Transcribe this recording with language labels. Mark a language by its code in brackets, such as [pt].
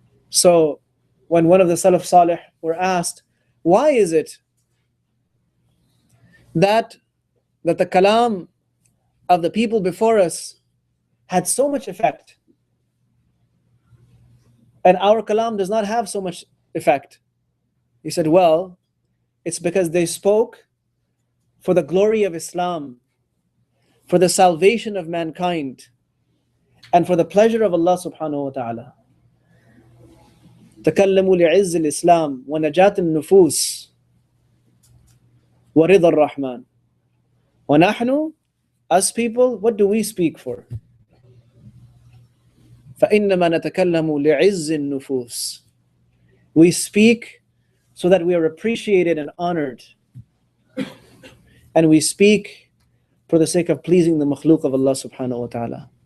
[en] So when one of the Salaf Salih were asked, why is it that the kalam of the people before us had so much effect, and our kalam does not have so much effect? He said, well, it's because they spoke for the glory of Islam, for the salvation of mankind, and for the pleasure of Allah subhanahu wa ta'ala. [ar] تكلموا لعز الإسلام ونجاة النفوس ورضا الرحمن. ونحن, [en] us people, what do we speak for? [ar] فإنما نتكلم لعز النفوس. [en] We speak so that we are appreciated and honored. And we speak for the sake of pleasing the makhluk of Allah subhanahu wa ta'ala.